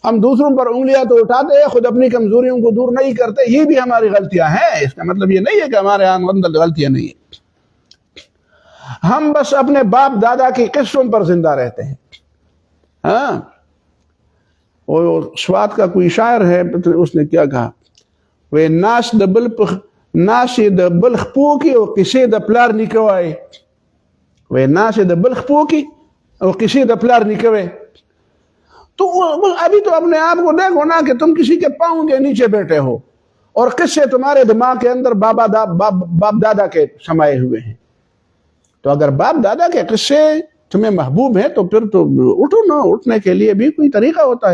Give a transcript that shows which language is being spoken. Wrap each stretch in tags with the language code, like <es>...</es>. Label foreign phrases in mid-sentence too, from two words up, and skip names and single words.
<ur>ہم دوسروں پر انگلیاں تو اٹھاتے ہیں، خود اپنی کمزوریوں کو دور نہیں کرتے، یہ بھی ہماری غلطیاں ہیں۔ اس کا مطلب یہ نہیں ہے کہ ہمارے یہاں اندر غلطیاں نہیں ہیں، ہم بس اپنے باپ دادا کی قصوں پر زندہ رہتے ہیں۔ ہاں، وہ سوات کا کوئی شاعر ہے، اس نے کیا کہا، وہ</ur> <ps>ناش د بلخ پوکی اور کسی د پلار نکوائے،</ps> <ur>وہ</ur> <ps>ناش د بلخ پوکی اور کسی د پلار نکوائے۔</ps> <ur>تو ابھی تو اپنے آپ کو دیکھو نا کہ تم کسی کے پاؤں کے نیچے بیٹھے ہو اور قصے تمہارے دماغ کے اندر باپ دادا کے سمائے ہوئے ہیں۔ تو اگر باپ دادا کے قصے تمہیں محبوب ہیں تو پھر تو اٹھو نا، اٹھنے کے لیے بھی کوئی طریقہ ہوتا ہے۔</ur>